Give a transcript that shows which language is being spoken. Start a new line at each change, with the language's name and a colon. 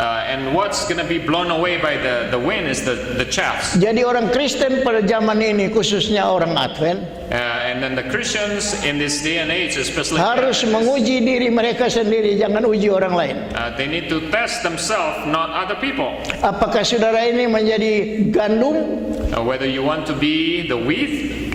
English: And what's going to be blown away by the wind is the chaff.
Indonesian: Jadi orang Kristen pada zaman ini, khususnya orang Advent,
English: And then the Christians in this day and age, especially,
Indonesian: harus menguji diri mereka sendiri, jangan uji orang lain.
English: they need to test themselves, not other people.
Indonesian: Apakah saudara ini menjadi gandum
English: Whether you want to be the wheat